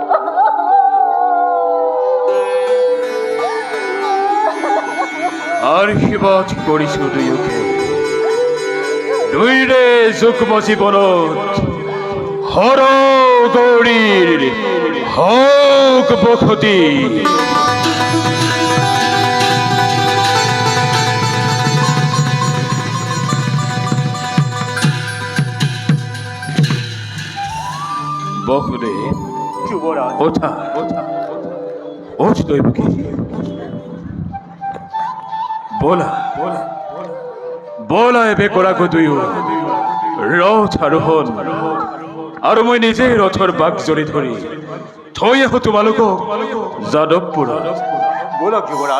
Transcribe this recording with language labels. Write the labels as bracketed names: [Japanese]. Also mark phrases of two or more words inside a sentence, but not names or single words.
[Assamese] আশীৰ্বাদ কৰিছো দুয়োকে, দুইৰে যুগ্ম জীৱনত হৰ গৌৰীৰ হওক বসতি। বসুদেৱ, যুৱৰাজ, ওঠা ওঠ দৈবকী, বলা বলা এবে কৰাকো দুয়ো ৰথ আৰোহণ, আৰু মই নিজেই ৰথৰ বাক জৰি ধৰি থৈ আহো তোমালোকক যাদৱপুৰত। বলক যুৱৰাজ।